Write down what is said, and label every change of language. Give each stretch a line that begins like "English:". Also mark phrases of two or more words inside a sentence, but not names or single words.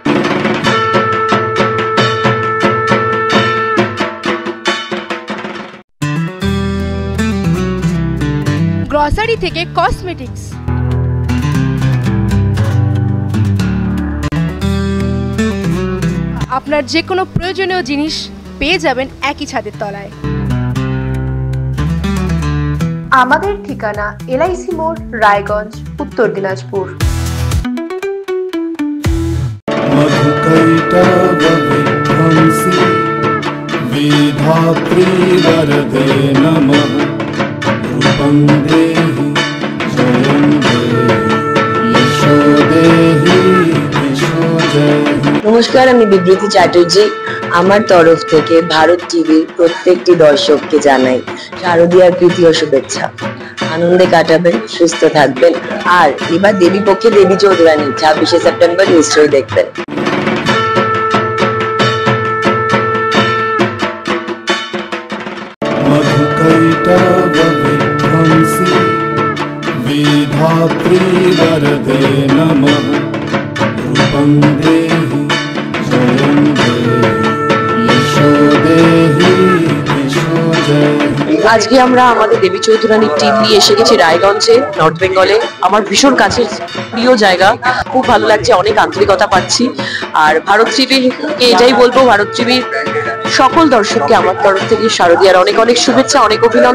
Bangla: গ্রসারি থেকে কসমেটিক্স, আপনার যে কোনো প্রয়োজনীয় জিনিস পেয়ে যাবেন একই ছাদের তলায়। আমাদের ঠিকানা LIC মোড়, রায়গঞ্জ, উত্তর দিনাজপুর।
Sanskrit: मधुकैटभविध्वंसी विधात्री वरदे नमः। रूपं देहि जयं देहि यशो देहि यशो देहि।
Bangla: নমস্কার, আমি বিবৃতি চ্যাটার্জি। আমার তরফ থেকে ভারত টিভির প্রত্যেকটি দর্শককে জানাই শারদীয়ার তৃতীয় শুভেচ্ছা। আনন্দে কাটাবেন, সুস্থ থাকবেন, আর এবার দেবী পক্ষে দেবী চৌধুরানী 26শে সেপ্টেম্বর নিশ্চয়ই দেখবেন।
Sanskrit: मधुकैटभविध्वंसी विधात्री वरदे नमः। रूपं देहि जयं देहि यशो देहि यशो देहि।
Bangla: আজকে আমরা আমাদের দেবী চৌধুরানীর টিম নিয়ে এসে গেছি রায়গঞ্জে,
English: North Bengal.
Bangla: আমার ভীষণ কাছের প্রিয় জায়গা, খুব ভালো লাগছে, অনেক আন্তরিকতা পাচ্ছি। আর ভারত টিভিকে এটাই বলবো, ভারত টিভির সকল দর্শককে আমার তরফ থেকে শারদীয়ার অনেক অনেক শুভেচ্ছা, অনেক অভিনন্দন।